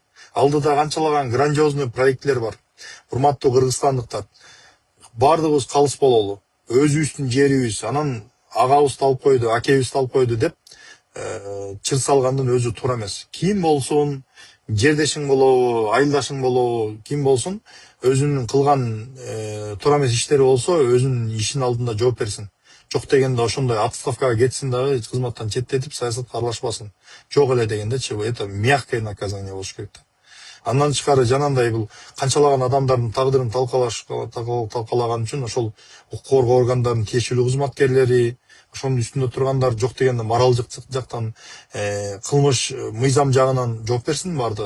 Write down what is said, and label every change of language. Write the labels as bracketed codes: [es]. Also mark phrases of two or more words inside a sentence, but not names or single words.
[ky] Алдыда канчалаган грандиозный проекттер бар. Урматтуу кыргызстандыктар, баардыгыбыз калыс бололу, өзүбүздүн жерибиз, анан агабызды алып койду, акебизди алып койду деп чыр салгандын өзү туура эмес. Ким болсун, жердешиң болобу, айылдашың болобу, ким болсун, өзүнүн кылган туура эмес иштери болсо, өзүнүн ишинин алдында жооп берсин. Жок дегенде ошондой отставкага кетсин дагы, кызматтан четтетип, саясатка аралашпасын. Жок эле дегендечи, [ru] это мягкое наказание [ky] болуш керек да. Андан тышкары жанагындай бул канчалаган адамдардын тагдырын талкалаган үчүн ошол укук коргоо органдарынын тиешелүү кызматкерлери, ошонун үстүндө тургандар жок дегенде моралдык жактан кылмыш мыйзам жагынан жооп берсин баардыгы.